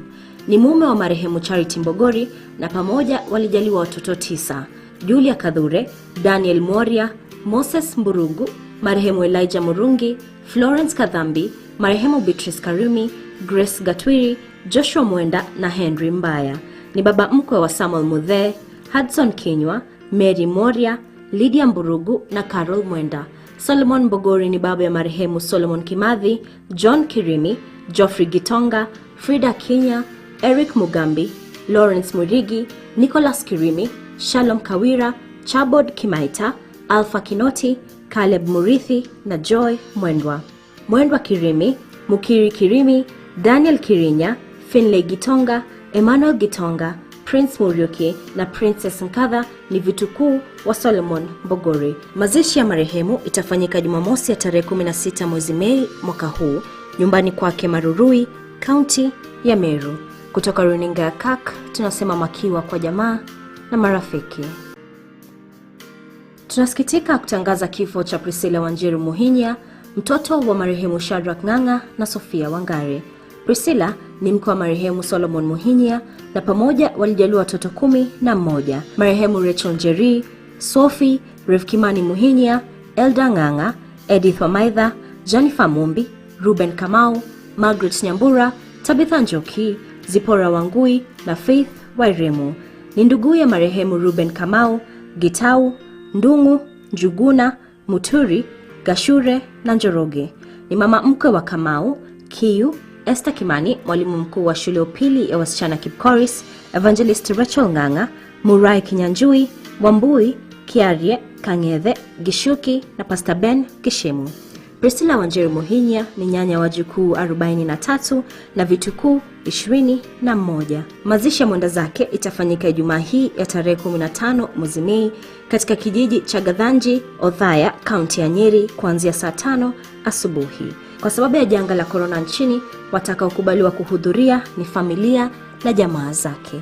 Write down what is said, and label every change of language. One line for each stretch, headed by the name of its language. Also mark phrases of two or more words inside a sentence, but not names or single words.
Swahili: Ni mume wa marehemu Charity Mbogori na pamoja walijaliwa watoto 9: Julia Kadhure, Daniel Moria, Moses Mburugu, marehemu Elijah Murungi, Florence Kadhambi, marehemu Beatrice Karumi, Grace Gatwiri, Joshua Mwenda na Henry Mbaya. Ni baba mkwe wa Samuel Muthe, Hudson Kinywa, Mary Moria, Lydia Mburugu na Carol Mwenda. Solomon Mbogori ni baba ya marehemu Solomon Kimathi, John Kirimi, Geoffrey Gitonga, Frida Kinya, Eric Mugambi, Lawrence Murigi, Nicholas Kirimi, Shalom Kawira, Chabod Kimaita, Alpha Kinoti, Caleb Murithi na Joy Mwendwa. Mwendwa Kirimi, Mukiri Kirimi, Daniel Kirinya, Finlay Gitonga, Emmanuel Gitonga, Prince Muriuki na Princess Nkadha ni vitukuu wa Solomon Mbogori. Mazishi ya marehemu itafanyika Jumamosi ya tarehe 16 mwezi Mei mwaka huu nyumbani kwake Marurui, kaunti ya Meru. Kutoka runinga ya KAK tunasema makiwa kwa jamaa na marafiki. Tunasikitika kutangaza kifo cha Priscilla Wanjiru Muhinya, mtoto wa marehemu Shadrack Ng'ang'a na Sofia Wangari. Priscilla ni mke wa marehemu Solomon Muhinya na pamoja walijaliwa watoto 11. Marehemu Rachel Njeri, Sophie, Revkimani Muhinya, Elda Ng'ang'a, Edith Wamaitha, Jennifer Mumbi, Ruben Kamau, Margaret Nyambura, Tabitha Njoki, Zipora Wangui na Faith Wairimu. Ni ndugu ya marehemu Ruben Kamau, Gitau, Ndungu, Njuguna, Muturi, Gashure na Njoroge. Ni mama mkwe wa Kamau, Kiyu, Esther Kimani, mwalimu mkuu wa shule upili ya wasichana Kipkoris, Evangelist Rachel Ng'ang'a, Murai Kinyanjui, Wambui, Kiarie, Kangethe, Gishuki na Pastor Ben Kishemu. Priscilla Wanjiru Muhinya ni nyanya wa jukuu 43 na vitukuu 21. Mazishi ya mwenda zake itafanyika Ijumaa hii ya tarehe 15 mwezi Mei katika kijiji cha Gathanji, Othaya, kaunti ya Nyeri kuanzia saa 5 asubuhi. Kwa sababu ya janga la corona nchini, watakaokubaliwa kuhudhuria ni familia na jamaa zake.